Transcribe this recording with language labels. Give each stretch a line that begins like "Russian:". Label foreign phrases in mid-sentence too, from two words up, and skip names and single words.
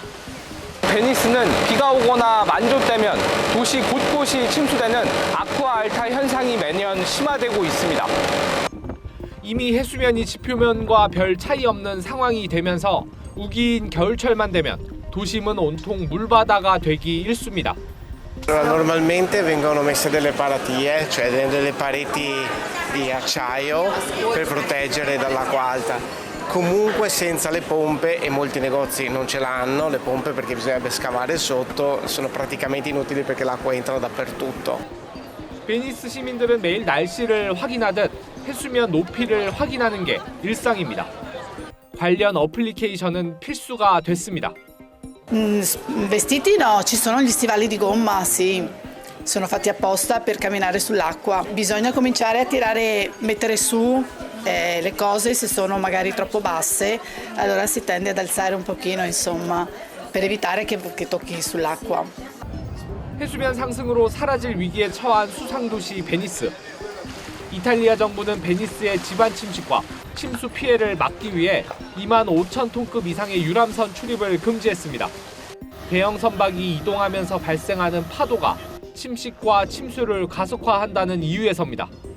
Korean: 베니스는 비가 오거나 만조되면 도시 곳곳이 침수되는 아쿠아 알타 현상이 매년 심화되고 있습니다. 이미 해수면이 지표면과 별 차이 없는 상황이 되면서 우기인 겨울철만 되면 도심은 온통 물바다가 되기 일쑤입니다.
Italian: Normalmente vengono messe delle paratie, cioè delle pareti di acciaio per proteggere dall'acqua alta. Comunque senza le pompe, e molti negozi non ce l'hanno, le pompe perché bisognerebbe scavare sotto, sono praticamente inutili perché l'acqua entra dappertutto.
Korean: 베니스 시민들은 매일 날씨를 확인하듯 해수면 높이를 확인하는 게 일상입니다. 관련 어플리케이션은 필수가 됐습니다.
Italian: Vestiti no, ci sono gli stivali di gomma, sì, sono fatti apposta per camminare sull'acqua. Bisogna cominciare a mettere su le cose se sono magari troppo basse, allora si tende ad alzare un pochino, insomma, per evitare che tocchi sull'acqua.
Korean: 해수면 상승으로 사라질 위기에 처한 수상도시 베니스. 이탈리아 정부는 베니스의 지반 침식과 침수 피해를 막기 위해 2만 5천 톤급 이상의 유람선 출입을 금지했습니다. 대형 선박이 이동하면서 발생하는 파도가 침식과 침수를 가속화한다는 이유에서입니다.